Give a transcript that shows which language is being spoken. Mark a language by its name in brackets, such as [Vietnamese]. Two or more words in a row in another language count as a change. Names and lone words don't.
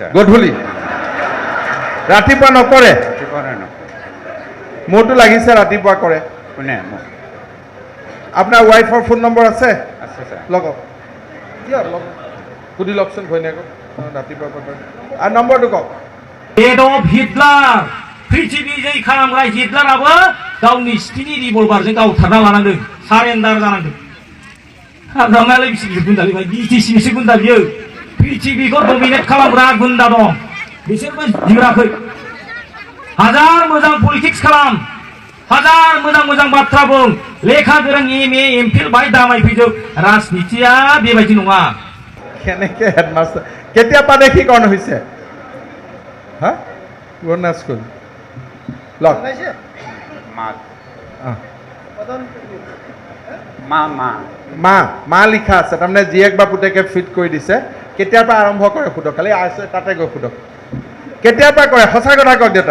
[Assamese] গধূলি ৰাতিপুৱা নকৰে মোৰটো লাগিছে ৰাতিপুৱা কৰে কোনে আপোনাৰ ৱাইফৰ ফোন নম্বৰ আছে আছে ছাৰ লগক সুধি লওকচোন ঘৈণীয়েকক ৰাতিপুৱা কৰে আৰু নম্বৰটো কওক [Bodo] एडल्फ हिटलार पृथिबी जै खालामग्रा हिटलाराबो गावनि स्टिनि रिभल्भारजों गावथारना लानांदों सारेन्डार जानांदों हाग्रामायालाय बिसोर गुन्दा बेबाय बिटिसिनिसो गुन्दा बियो पृथिबीखौ डमिनेट खालामग्रा गुन्दा दं बिसोरबो जिराखै हाजार मोजां पलिटिक्स खालाम हाजार मोजां बाथ्रा बुं लेखा गोरों एमए एमफिल बाय दामायफैजोब राजनितिया बेबायदि नङा [Assamese] কেনেকৈ হেডমাষ্টাৰ কেতিয়া প্ৰাদেশিকৰণ হৈছে হা পুৰণা স্কুল লগ মা লিখা আছে তাৰমানে জীয়েক বা পুতেকে ফিট কৰি দিছে কেতিয়াৰ পৰা আৰম্ভ কৰে সোধক খালি আছে তাতে গৈ সোধক কেতিয়াৰ পৰা কৰে সঁচা কথা কওক দেউতা